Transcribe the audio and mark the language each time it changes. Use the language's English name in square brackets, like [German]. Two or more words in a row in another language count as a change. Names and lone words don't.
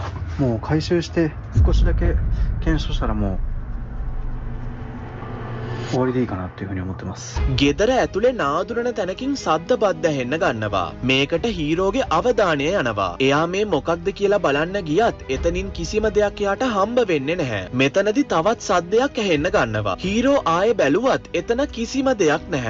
[Japanese] もう回収して少しだけ検証したらもう終わりでいいかなっていうふうに思ってます。 [Sinhala] ගෙදර ඇතුලේ නාදුරන තැනකින් සද්ද බද්ද හෙන්න ගන්නවා. මේකට හීරෝගේ අවධානය යනවා. එයා මේ මොකක්ද කියලා බලන්න ගියත් එතනින් කිසිම දෙයක් එයාට හම්බ වෙන්නේ නැහැ. මෙතනදි තවත් සද්දයක් ඇහෙන්න ගන්නවා. හීරෝ ආයේ බැලුවත් එතන කිසිම දෙයක් නැහැ.